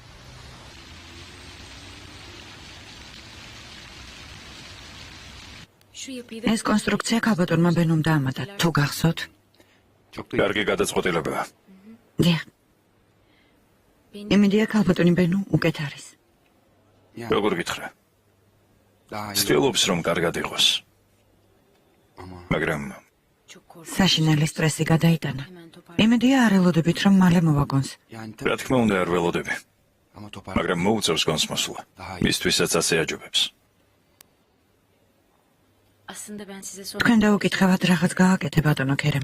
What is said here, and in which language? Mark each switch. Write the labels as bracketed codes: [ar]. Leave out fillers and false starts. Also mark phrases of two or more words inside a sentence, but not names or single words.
[ka] ეს კონსტრუქცია ქალბატონმა ბენუმ დაამატა. თუ გახსოვთ? [tr] Çok da [ka] კარგი გადაწყვეტილებაა. დიახ. იმედია ქალბატონი ბენუ უკეთ არის. როგორ გითხრა? [tr] daha iyi. [ka] ცდილობს რომ კარგად იყოს. მაგრამ საშინელი სტრესი გადაიტანა. იმედია არ ელოდებით რომ მალე მოვაგონს. [tr] Yani [ka] რა თქმა უნდა არ ველოდები. [tr] ama topar. [ka] მაგრამ მოუწევს გონსმოსვლა. მისთვისაც ასე აჯობებს. თქვენ დაუკითხავთ რაღაც გააკეთე ბატონო ქერემ.